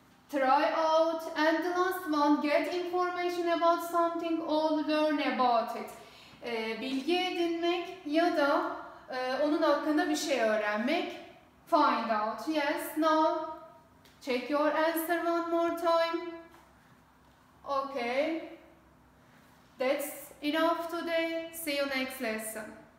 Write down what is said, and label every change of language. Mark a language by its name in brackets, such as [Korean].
[English] Try out, and the last one, get information about something or learn about it. [Turkish] Bilgi edinmek ya da onun hakkında bir şey öğrenmek. [English] Find out. Yes. Now, check your answer one more time. Okay. That's enough today. See you next lesson.